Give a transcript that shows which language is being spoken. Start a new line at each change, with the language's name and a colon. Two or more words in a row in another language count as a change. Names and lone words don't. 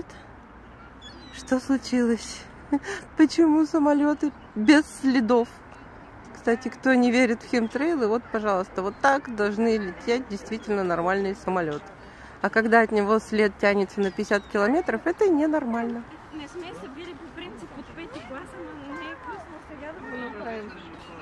Russian: Что случилось? Почему самолеты без следов? Кстати, кто не верит в химтрейлы, вот, пожалуйста, вот так должны лететь действительно нормальные самолеты. А когда от него след тянется на 50 километров, это ненормально.
Bulgarian: Не сме се били по принцип от 5 класа, но не е късно сега да го направим.